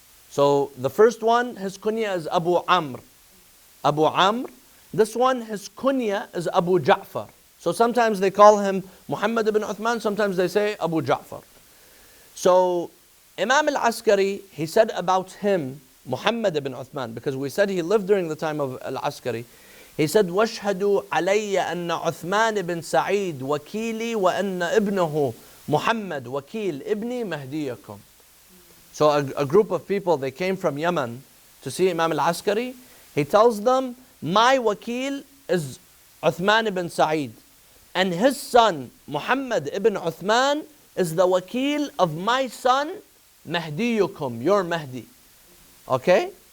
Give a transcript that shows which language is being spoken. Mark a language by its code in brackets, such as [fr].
[en] So the first one, his kunya is Abu Amr. Abu Amr. This one, his kunya is Abu Ja'far. So sometimes they call him Muhammad ibn Uthman, sometimes they say Abu Ja'far. So Imam al-Askari, he said about him, Muhammad ibn Uthman, because we said he lived during the time of al-Askari. He said, [ar] وَاشْهَدُوا عَلَيَّ أَنَّ عُثْمَانِ بن سعيد وَكِيلِي وَأَنَّ ابْنَهُ مُحَمَّد وَكِيل إِبْنِي مَهْدِيَكُمْ. [en] So a group of people, they came from Yemen to see Imam al-Askari. He tells them, my wakil is Uthman ibn Sa'id. And his son, Muhammad ibn Uthman, is the wakil of my son, Mahdiyukum, your Mahdi. Okay?